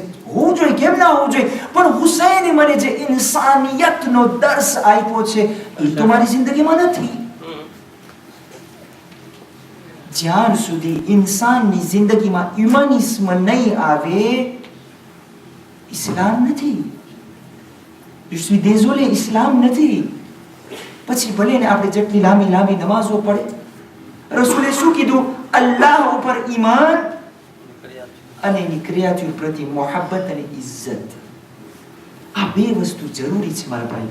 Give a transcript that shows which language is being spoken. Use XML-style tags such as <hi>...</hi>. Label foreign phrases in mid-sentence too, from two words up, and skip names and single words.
<gu>હોવું જોઈએ, કેમ ના હોવું જોઈએ, પણ હુસૈને મને જે ઇન્સાનિયતનો દર્સ આપ્યો છે એ તો મારી જિંદગીમાં નથી. જ્યાં સુધી ઇન્સાનની જિંદગીમાં હ્યુમનિઝમ નહીં આવે, ઇસ્લામ નથી.</gu> <fr>Je suis désolé,</fr> <gu>ઇસ્લામ નથી. પછી ભલે ને આપણે જેટલી લાંબી લાંબી નમાઝો પડે, રસૂલે શું કીધું? અલ્લાહ ઉપર ઈમાન અને એની ક્રિયાઓ પ્રતિ મોહબ્બત અને ઇજ્જત. આ બે વસ્તુ જરૂરી છે મારા ભાઈ.</gu>